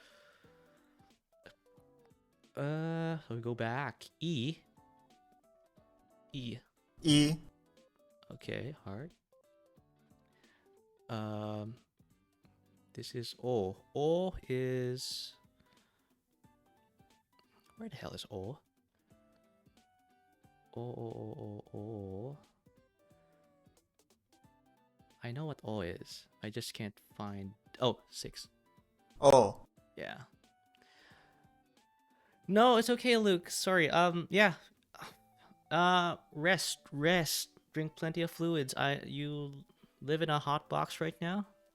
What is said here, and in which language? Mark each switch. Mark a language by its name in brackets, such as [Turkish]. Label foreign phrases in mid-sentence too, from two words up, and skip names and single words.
[English] So we go back. E. E. Okay, hard. This is O. O is... Where the hell is O? O. I know what O is. I just can't find... Oh, 6. O. Yeah. No, it's okay, Luke. Sorry. Yeah. Rest. Drink plenty of fluids. You live in a hot box right now.